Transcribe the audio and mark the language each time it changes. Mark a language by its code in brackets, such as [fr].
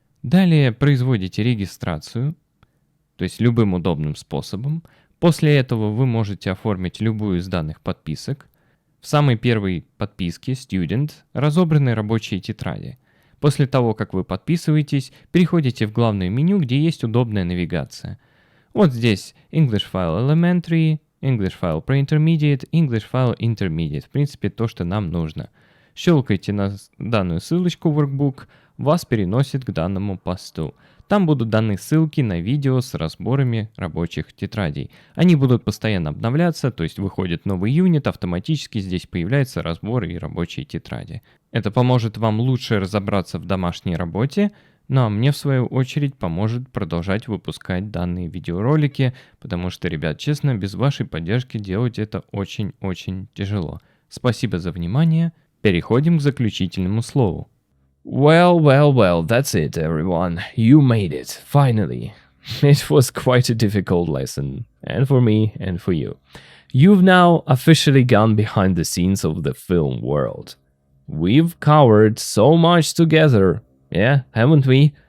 [ru] Далее производите регистрацию, то есть любым удобным способом. После этого вы можете оформить любую из данных подписок. В самой первой подписке Student разобраны рабочие тетради. После того, как вы подписываетесь, переходите в главное меню, где есть удобная навигация. Вот здесь English File Elementary, English File Pre-Intermediate, English File Intermediate. В принципе, то, что нам нужно. Щелкайте на данную ссылочку Workbook, вас переносит к данному посту. Там будут даны ссылки на видео с разборами рабочих тетрадей. Они будут постоянно обновляться, то есть выходит новый юнит, автоматически здесь появляются разборы и рабочие тетради. Это поможет вам лучше разобраться в домашней работе, ну а мне в свою очередь поможет продолжать выпускать данные видеоролики, потому что, ребят, честно, без вашей поддержки делать это очень-очень тяжело. Спасибо за внимание. Переходим к заключительному слову. [en] Well, that's it, everyone. You made it, finally. It was quite a difficult lesson, and for me, and for you. You've now officially gone behind the scenes of the film world. We've covered so much together, yeah, haven't we?